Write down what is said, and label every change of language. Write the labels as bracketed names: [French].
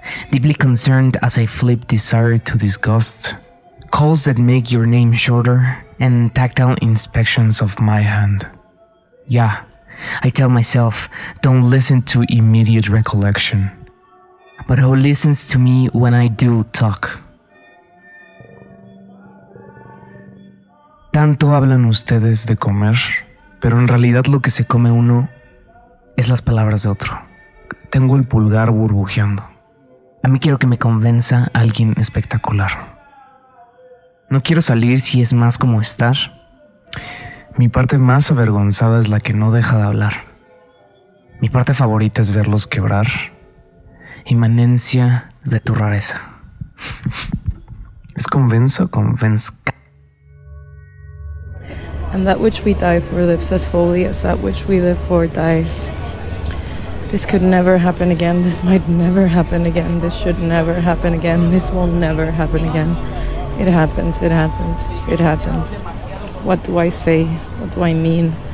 [English] deeply concerned as I flip desire to disgust, calls that make your name shorter, and tactile inspections of my hand. Yeah, I tell myself, don't listen to immediate recollection, but who listens to me when I do talk? [Spanish] Tanto hablan ustedes de comer, pero en realidad lo que se come uno es las palabras de otro. Tengo el pulgar burbujeando. A mí quiero que me convenza alguien espectacular. No quiero salir si es más como estar, Mi parte más avergonzada es la que no deja de hablar. Mi parte favorita es verlos quebrar. Inmanencia de tu rareza. ¿Es convenzo o convenzca? [English] And that which we die for lives as holy as that which we live for dies. This could never happen again. This might never happen again. This should never happen again. This will never happen again. It happens. It happens. It happens. What do I say? What do I mean?